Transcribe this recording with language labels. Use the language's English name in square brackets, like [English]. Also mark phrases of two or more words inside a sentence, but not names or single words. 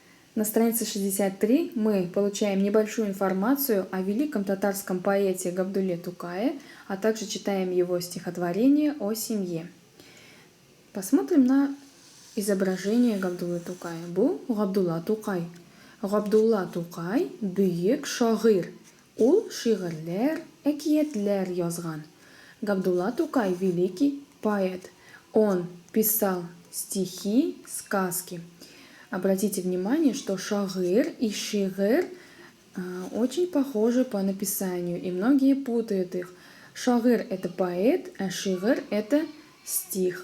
[Russian] На странице 63 мы получаем небольшую информацию о великом татарском поэте Габдулле Тукае, а также читаем его стихотворение о семье. Посмотрим на изображение Габдуллы Тукая. [Tatar] Бу Габдулла Тукай. Габдулла Тукай бүйек шагыйр. Ул шигырьләр, әкиятләр язган. [Russian] Габдулла Тукай великий поэт. Он писал стихи, сказки. Обратите внимание, что шагыр и шигыр очень похожи по написанию, и многие путают их. Шагыр – это поэт, а шигыр – это стих.